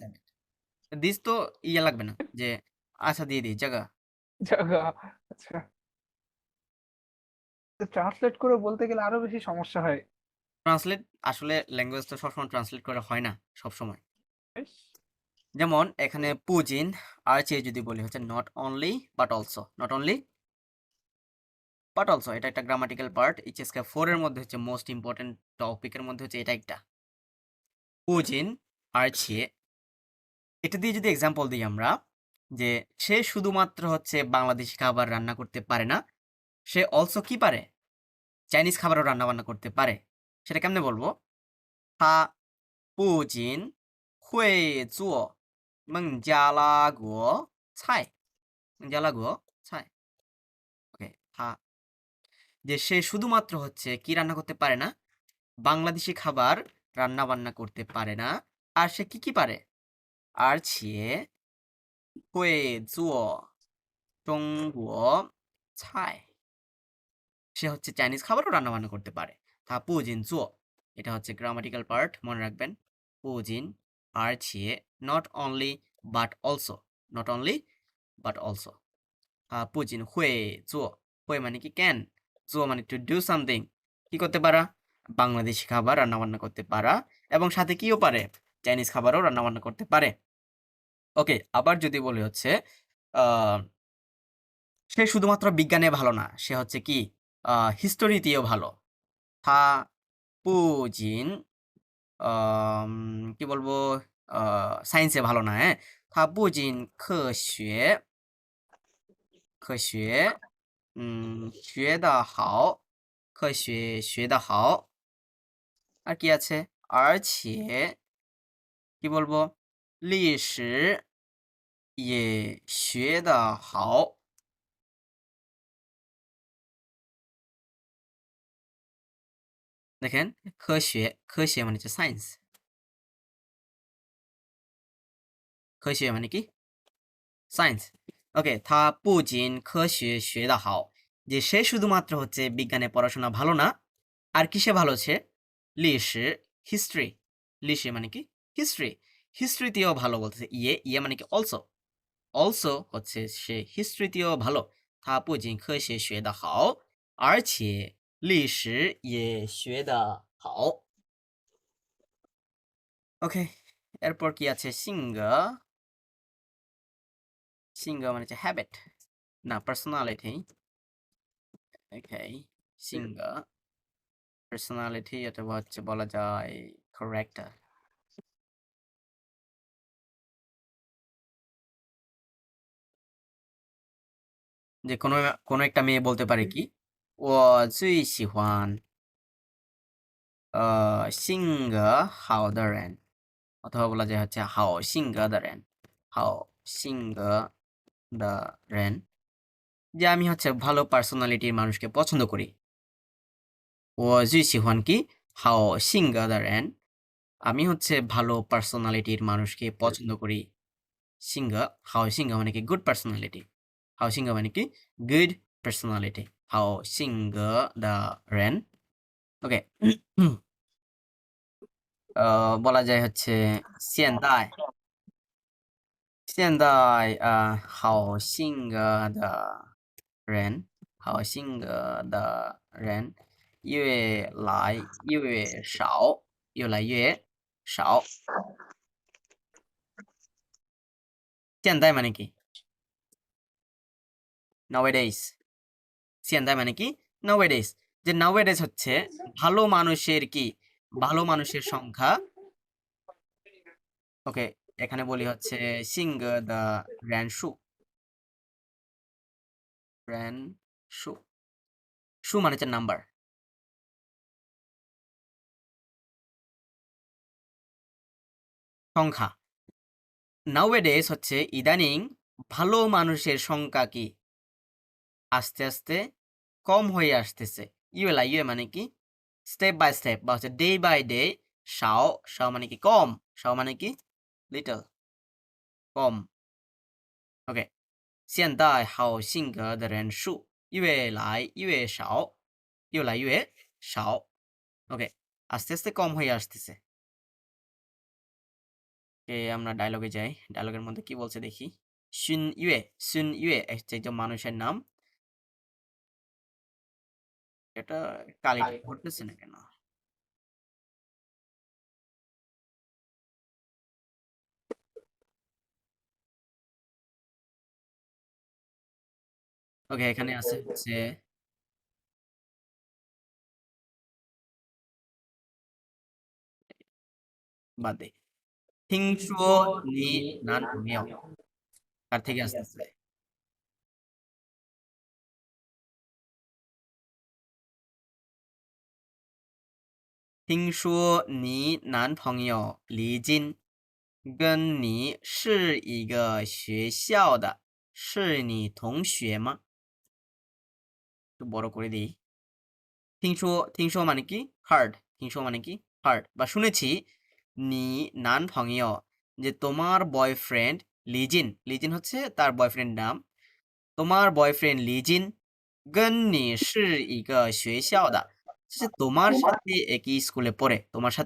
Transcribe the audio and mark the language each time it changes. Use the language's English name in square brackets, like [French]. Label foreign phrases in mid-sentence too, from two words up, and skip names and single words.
[Bangla] দিস তো ইয়ে লাগবে না যে, আচ্ছা দিয়ে দিই জায়গা। জায়গা। আচ্ছা, ট্রান্সলেট করে বলতে গেলে আরো বেশি সমস্যা হয়। ট্রান্সলেট, আসলে ল্যাঙ্গুয়েজ তো সবসময় ট্রান্সলেট করা হয় না সবসময়। বেশ। যেমন এখানে [Chinese] 不仅而且 [Bangla] যদি বলি হচ্ছে [English] not only but also, not only but also, [Bangla] এটা একটা [English] grammatical part. [Bangla] এইচএসকে 4 এর মধ্যে হচ্ছে [English] most important [Bangla] টপিকের মধ্যে হচ্ছে এটা একটা। [Chinese] 不仅而且, [Bangla] এটা দিয়ে যদি এক্সাম্পল দিই আমরা, যে সে শুধুমাত্র হচ্ছে বাংলাদেশি খাবার রান্না করতে পারে না, সে অলসো কি পারে, চাইনিজ খাবারও রান্না বান্না করতে পারে। সেটা কেমনে বলবো? [Chinese] 他不仅会做孟加拉国菜，孟加拉国菜 [Bangla] ，ওকে, 他, যে সে শুধুমাত্র হচ্ছে কি রান্না করতে পারে না, বাংলাদেশি খাবার রান্না বান্না করতে পারে না। আর সে কি পারে? [Chinese] 而且会做中国菜 [Bangla] সে হচ্ছে চাইনিজ খাবারও রান্না বান্না করতে পারে। তা পুজিন জুও, এটা হচ্ছে [English] grammatical part, [Bangla] মনে রাখবেন। [Chinese] 不仅而且, [English] not only but also, not only but also. [Chinese] 不仅会做, [Bangla] হুয়ে মানে কি ক্যান, জুও মানে [English] to do something, [Bangla] কি করতে পারা? বাংলাদেশি খাবার রান্না বান্না করতে পারা, এবং সাথে কিও পারে? চাইনিজ খাবারও রান্না বান্না করতে পারে। ওকে, আবার যদি বলি হচ্ছে সে শুধুমাত্র বিজ্ঞানে ভালো না, সে হচ্ছে কি হিস্টোরিতেও ভালো। তা পুজিন কি বলবো, সায়েন্সে ভালো না, হ্যাঁ। [Chinese] তা পুজিন খে 学得好，科学学得好， [Bangla] আর কি আছে? 而且 কি বলবো, [Chinese] 历史也学得好。দেখেন, 科学 [Bangla] মানে হচ্ছে সায়েন্স, 科学 মানে কি? সায়েন্স। ওকে, [Chinese] 他不仅科学学得好, [Bangla] যে সে শুধুমাত্র হচ্ছে বিজ্ঞানে পড়াশোনা ভালো না, আর কিসে ভালো সে? 历史 হিস্ট্রি, 历史 মানে কি? হিস্ট্রি, হিস্ট্রিতেও ভালো বলতেছে। ইয়ে মানে কি? অলসো, অলসো হচ্ছে সে হিস্ট্রিতেও ভালো। [Chinese] 他不仅科学学得好，而且历史也学得好。 [Bangla] ওকে, এরপর কি আছে? সিঙ্গা, সিঙ্গা মানে হচ্ছে হ্যাবিট, না পার্সোনালিটি। ওকে, সিঙ্গা পার্সোনালিটি, অথবা হচ্ছে বলা যায় ক্যারেক্টার। যে কোনো একটা মেয়ে বলতে পারে কি, [Chinese] 我最喜欢性格好的人, অথবা বলা যায় হচ্ছে 好性格的人, 好性格的人, [Bangla] যে আমি হচ্ছে ভালো পার্সোনালিটির মানুষকে পছন্দ করি। [Chinese] 我最喜欢কি? 好性格的人, [Bangla] আমি হচ্ছে ভালো পার্সোনালিটির মানুষকে পছন্দ করি। সিঙ্গা, হাও সিঙ্গা মানে কি? [English] good personality. [Chinese] 好性格 [Bangla] মানে কি? [English] good personality. [Chinese] 好性格的人. [Bangla] ওকে, বলা যায় হচ্ছে [Chinese] 现代好性格的人，好性格的人越来越少，越来越少。 [Bangla] 现代 মানে কি? [English] nowadays, [Bangla] 现代 মানে কি? nowadays, যে nowadays হচ্ছে ভালো মানুষের কি? ভালো মানুষের সংখ্যা। ওকে, এখানে বলি হচ্ছে [Chinese] 性格的人数，人数，数 [Bangla] মানে হচ্ছে নাম্বার, সংখ্যা। nowadays হচ্ছে ইদানিং ভালো মানুষের সংখ্যা কি? আস্তে আস্তে কম হয়ে আসতেছে। ইয়ে মানে কি? [English] step by step, [Bangla] বা হচ্ছে [English] day by day. [Bangla] শাও মানে কি? কম, শাও মানে কি? লিটল, কম। ওকে, [Chinese] 现代好性格的人数越来越少，越来越少。 [Bangla] ওকে, আস্তে আস্তে কম হয়ে আসতেছে। আমরা ডায়লগে যাই। ডায়লগের মধ্যে কি বলছে দেখি। সুন ইয়ে হচ্ছে একজন মানুষের নাম। এটা কালিটা করতেছে না কেন? ওকে, এখানে আছে হচ্ছে বাদ দে। [Chinese] 听说你男朋友 [Bangla] কার থেকে আসতেছে? [Chinese] 听说你男朋友离经跟你是一个学校的，是你同学吗？ [Bangla] একটু বড় করে দিই। [Chinese] 听说মানে কি? [Bangla] heard, হিংসো মানে কি হার্ড বা শুনেছি নি নান ভঙিও যে তোমার বয়ফ্রেন্ড লিজিন লিজিন হচ্ছে তার বয়ফ্রেন্ড নাম তোমার বয়ফ্রেন্ড লিজিন [Chinese] 跟你是一个学校的 [Bangla] যে তোমার সাথে একই স্কুলে পড়ে তোমার সাথে